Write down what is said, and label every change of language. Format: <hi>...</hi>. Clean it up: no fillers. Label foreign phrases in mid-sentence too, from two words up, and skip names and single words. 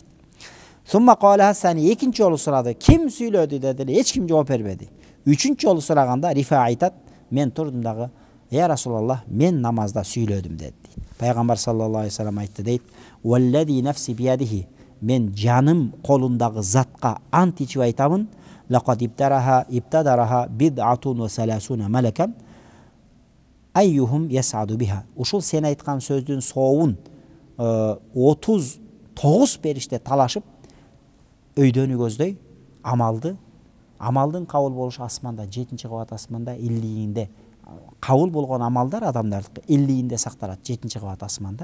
<ar>ثم قال</ar> <ky>хасани, экинчи жолу сурады. Ким сүйлөдү деди, эч ким жооп бербеди. Үчүнчү жолу сураганда Рифа айтат, мен турдум дагы,</ky> <ar>"يا رسول الله,</ar> <ky>мен намазда сүйлөдүм" деди. Пайгамбар</ky> <ar>صلى الله عليه وسلم</ar> <ky>айтты дейт.</ky> <ar>"والذي نفسي بيده",</ar> <ky>мен жаным колундагы затка ант ичип айтамын.</ky> <ar>لقد ابتدرها بضعة وثلاثون ملكا أيهم يصعد بها. Ушул сен айткан сөздүн сообун 39 периште талашып өйдөнү көздөй амалдын кабыл болушу асманда, 7-чи кабат асманда, иллийинде кабыл болгон амалдар адамдардыкы иллийинде сакталат, 7-чи кабат асманда.</ar>